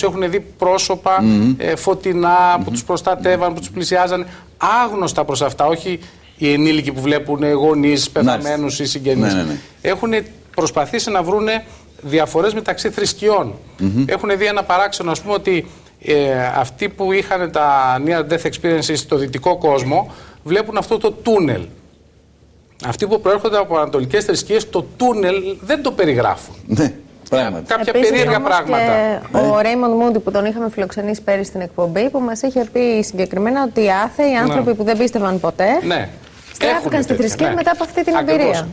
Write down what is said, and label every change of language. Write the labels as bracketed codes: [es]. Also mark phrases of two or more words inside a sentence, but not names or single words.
[el] Έχουν δει πρόσωπα φωτεινά που τους προστατεύαν, που τους πλησιάζαν. Άγνωστα προς αυτά, όχι οι ενήλικοι που βλέπουν γονείς, πεθαμένους ή συγγενείς. Έχουν προσπαθήσει να βρούνε διαφορές μεταξύ θρησκειών. Έχουν δει ένα παράξενο, ας πούμε, ότι αυτοί που είχαν τα [en] near death experiences [el] στο δυτικό κόσμο βλέπουν αυτό το τούνελ. Αυτοί που προέρχονται από ανατολικές θρησκείες το τούνελ δεν το περιγράφουν. Ναι, πράγματι. Κάποια περίεργα πράγματα. Ο Ρέιμοντ Μούντι που τον είχαμε φιλοξενήσει πέρυσι στην εκπομπή, που μας είχε πει συγκεκριμένα ότι οι άθεοι, οι άνθρωποι που δεν πίστευαν ποτέ, στράφηκαν στη θρησκεία μετά από αυτή την εμπειρία.